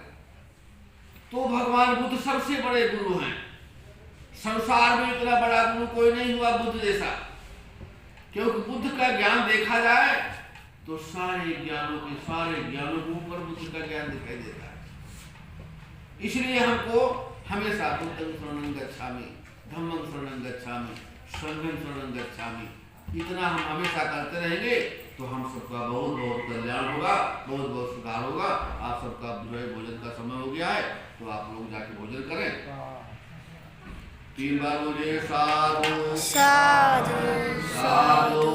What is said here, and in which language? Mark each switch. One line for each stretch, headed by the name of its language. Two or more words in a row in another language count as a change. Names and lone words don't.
Hindi: तो भगवान बुद्ध सबसे बड़े गुरु हैं। संसार में इतना बड़ा गुरु कोई नहीं हुआ बुद्ध जैसा। क्योंकि बुद्ध का ज्ञान देखा जाए तो सारे ज्ञानों के ऊपर बुद्ध का ज्ञान दिखाई देता है। इसलिए हमको हमेशा
Pali: बुद्धं शरणं गच्छामि, धम्मं शरणं गच्छामि, संघं शरणं गच्छामि,
Hindi: इतना हम हमेशा करते रहेंगे तो हम सबका बहुत बहुत कल्याण होगा, बहुत बहुत सुधार होगा। आप सबका जो है भोजन का समय हो गया है, तो आप लोग जाके भोजन करें। 3 बार बोलिए साधु साधु साधु